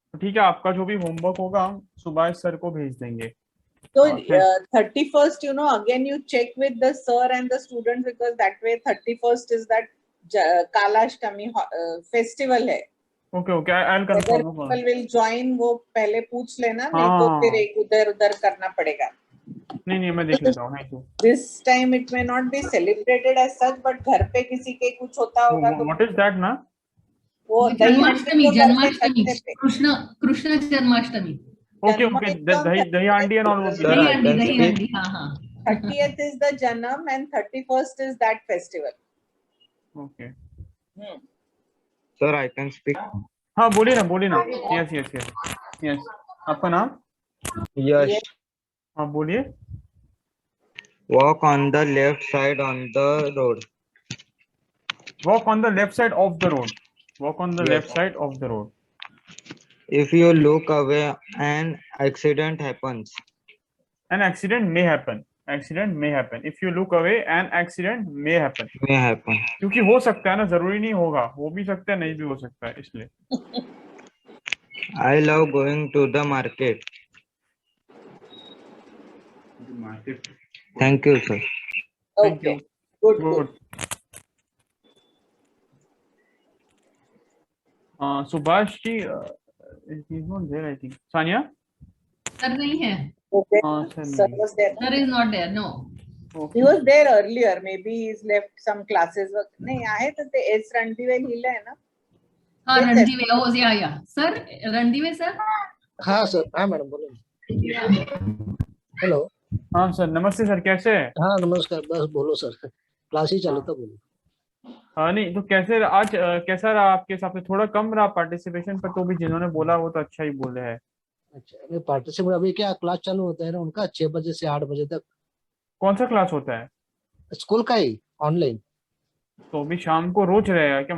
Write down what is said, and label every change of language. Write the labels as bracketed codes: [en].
[hi] ठीक है, आपका जो भी होमवर्क होगा हम सुभाष सर को भेज देंगे. [en] So 31st, again you check with the sir and the students, because that way 31st is that Kalashtami festival [hi] है. [en] Okay, I'll confirm. People will join, [hi] वो पहले पूछ लेना, नहीं तो फिर एक उधर करना पड़ेगा. नहीं मैं देख लेता हूँ. [en] Thank you. This time it may not be celebrated as such, but [hi] घर पे किसी के कुछ होता होगा तो. [en] What is that ना? [hi] वो Janmashtami Krishna Janmashtami. [en] Okay, dahi handi and all. [hi] Dahi handi, हाँ. [en] 30th is the Janam and 31st is that festival. Okay. Sir, I can speak. [hi] हाँ बोलिए ना. [en] Yes. [hi] आपका नाम? [en] Yes. [hi] हाँ बोलिए. [en] Walk on the left side on the road. Walk on the left side of the road. Walk on the left side of the road. If you look away, an accident happens. An accident may happen. If you look away, an accident may happen. [hi] क्योंकि हो सकता है ना, जरूरी नहीं होगा, हो भी सकता है, नहीं भी हो सकता है, इसलिए. [en] I love going to the market. Thank you, sir. Okay. Good. Subhash ji, he's not there, I think. Sania? [hi] Sir नहीं है. [en] Sir was there. Sir is not there. No. He was there earlier. Maybe he's left some classes. [mr] नहीं आहे तर ते S Randive लिहिलं आहे ना. [hi] हाँ Ranadive. [en] Oh yeah. Sir, Ranadive sir. [hi] हाँ सर. हाँ मैडम बोलो. हेलो. हाँ सर, नमस्ते सर, कैसे हैं? हाँ नमस्कार. बस बोलो सर, क्लास ही चालू था, बोलो. नहीं तो कैसे आज कैसा रहा आपके हिसाब से? थोड़ा कम रहा पार्टिसिपेशन पर, तो भी जिन्होंने बोला वो तो अच्छा ही बोले हैं. अच्छा, पार्टिसिपेट अभी क्या क्लास चालू होता है ना उनका 6 बजे से 8 बजे तक. कौन सा क्लास होता है? स्कूल का ही, ऑनलाइन. तो अभी शाम को रोज रहेगा क्या?